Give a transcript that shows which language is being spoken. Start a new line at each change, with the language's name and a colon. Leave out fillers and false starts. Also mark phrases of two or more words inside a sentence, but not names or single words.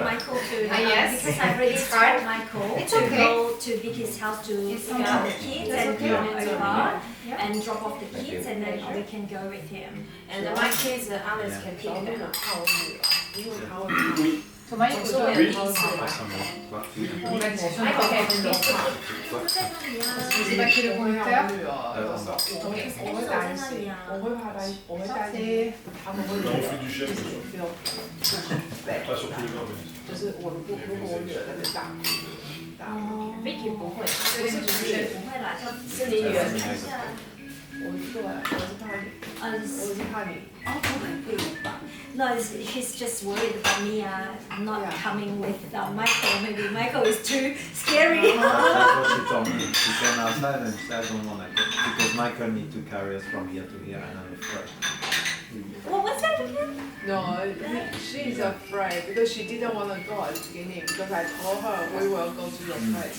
English: Michael to, yes. because I've already It's told hard. Michael It's to okay. go to Vicky's house to It's pick up the okay. kids That's and okay. come over Yeah. and drop off the kids and then we can go with him. And my kids, Alex can pick them up. So Michael, So on easy.
French: la discussion Michael va
English: can
French: reprendre. Peut-être bien. C'est pas qui est le conducteur? En bas. Ok. Elle est très bien. Parfait. On fait du chef. Pas sur tous les vins, mais...
Chinese: 就是我如果我惹那个大 Vicky 不会，这个是主持人。不会啦，就是你女儿看一下。我是对，我是怕你，我是怕你会鲁吧。
English: No, she's just worried about me not Yeah. coming with Michael. Maybe Michael is too scary. That's what she told me. She came outside and she said, I don't want to go. Because Michael needs to carry us from here to here and I'm afraid. What was that again? No, she's afraid because she didn't want to go at the beginning because I told her we will go to your place.